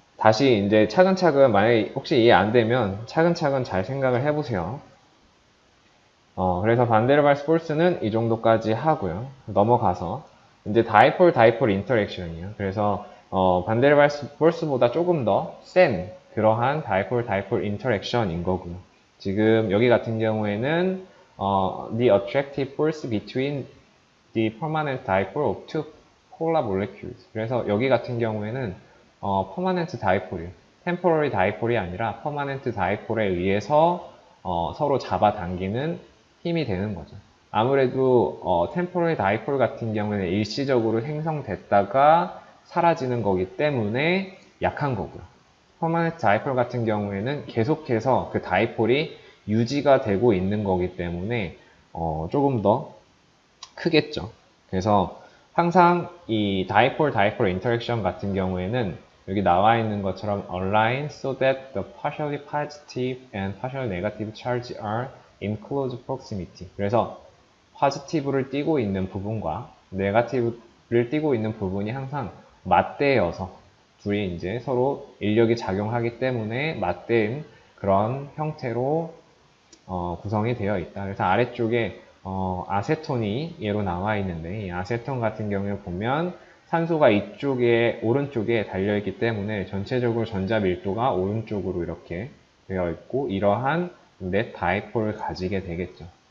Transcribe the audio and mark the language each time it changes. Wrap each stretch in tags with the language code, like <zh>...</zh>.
<ko>다시 이제 차근차근 만약에 혹시 이해 안 되면 차근차근 잘 생각을 해보세요. 그래서 반데르발스 폴스는 이 정도까지 하고요. 넘어가서 이제 다이폴 인터랙션이에요. 그래서 반데르발스 폴스보다 조금 더 센 그러한 다이폴 인터랙션인 거고요. 지금 여기 같은 경우에는</ko> <en>the attractive force between the permanent dipole of two polar molecules.</en> <ko>그래서 여기 같은 경우에는 permanent dipole이에요. temporary dipole이 아니라 permanent dipole에 의해서 서로 잡아당기는 힘이 되는 거죠. 아무래도 temporary dipole 같은 경우에는 일시적으로 생성됐다가 사라지는 거기 때문에 약한 거고요. permanent dipole 같은 경우에는 계속해서 그 다이폴이 유지가 되고 있는 거기 때문에 조금 더 크겠죠. 그래서 항상 이 다이폴 인터랙션 같은 경우에는 여기 나와 있는 것처럼</ko> <en>align so that the partially positive and partially negative charge are in close proximity.</en> <ko>그래서 positive를 띠고 있는 부분과 negative를 띠고 있는 부분이 항상 맞대어서 둘이 이제 서로 인력이 작용하기 때문에 맞대인 그런 형태로 구성이 되어 있다. 그래서 아래쪽에 아세톤이 얘로 나와 있는데 이 아세톤 같은 경우에 보면 산소가 이쪽에 오른쪽에 달려있기 때문에 전체적으로 전자 밀도가 오른쪽으로 이렇게 되어 있고 이러한 넷 다이폴을 가지게 되겠죠.</ko>